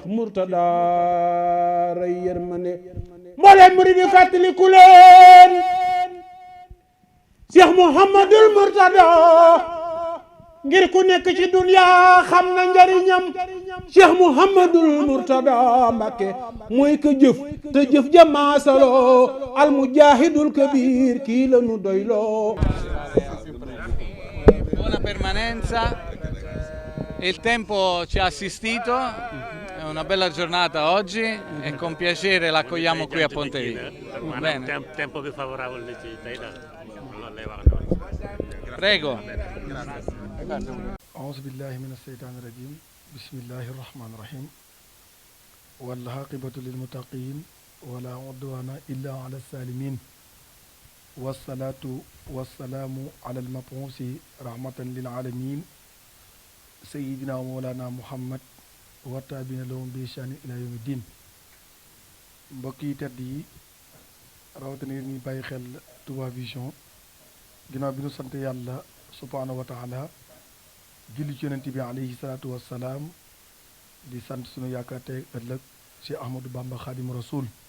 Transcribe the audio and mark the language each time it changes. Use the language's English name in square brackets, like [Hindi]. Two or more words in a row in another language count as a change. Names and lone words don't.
[Wolof] Mourtada ray yërmande mbooleem murid yi fàttaliku leen Cheikh Mouhamadul Mourtada ngir ku nekk ci dunya xam na njariñam Cheikh Mouhamadul Mourtada Mbacke mooy ka jëf te jëf jamaasaloo [Arabic] المجاهد الكبير [Wolof] kii la nu doyloo. [Italian] Buona permanenza. Il tempo ci ha assistito, è una bella giornata oggi e con piacere l'accogliamo qui a Pontevico. Bene. Tempo più favorevole ci dai da. Prego. [Arabic] أعوذ بالله من الشيطان الرجيم بسم الله الرحمن الرحيم والعاقبة للمتقين ولا عدوان إلا على الظالمين والصلاة والسلام على المبعوث رحمة للعالمين سيدنا ومولانا محمد والتابعين لهم بإحسان إلى يوم الدين [Wolof] mbokk yi tedd yi rawatina yéen ñi bàyyi xel Touba Vision ginnaaw bi nu sant yàlla [Arabic] سبحانه وتعالى [Wolof] julli ci yonent bi [Arabic] عليه الصلاة والسلام [Wolof] di sant sunu yaakaar tey ëllëg ci Ahmadou Bamba Xaadimu Rasuul